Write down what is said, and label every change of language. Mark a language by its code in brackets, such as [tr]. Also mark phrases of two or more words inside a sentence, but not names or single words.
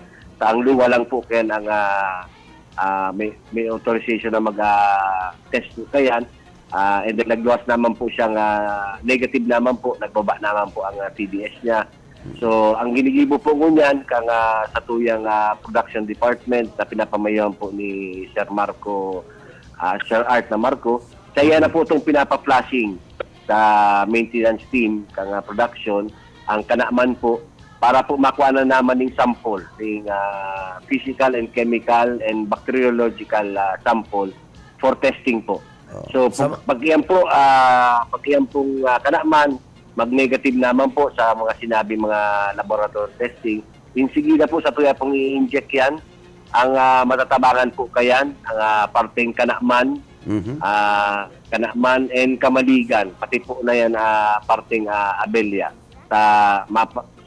[bik] Sa ang luwa lang po kaya ang may authorization na mag-test po kayan. [en] And then [bik] nagluwas naman po siyang negative naman po, nagbaba naman po ang TDS niya. So, ang ginigibo po ngunyan kang sa tuyang [en] production department [bik] na pinapamayawan po ni Sir Marco, Sir Art na Marco, kaya na po itong pinapa-flashing sa [en] maintenance team [bik] kang production, ang Kanakman po, para po makuha na naman ng sample, ng [en] physical and chemical and bacteriological sample for testing [bik] po. So, pag iyan pong Kanakman, mag-negative naman po sa mga sinabi mga [en] laboratory testing, [bik] insigida po sa tuya pong i-inject yan, ang matatabangan po kayan, ang parteng Kanakman, Kanakman and Kamaligan, pati po na yan parteng Abelia.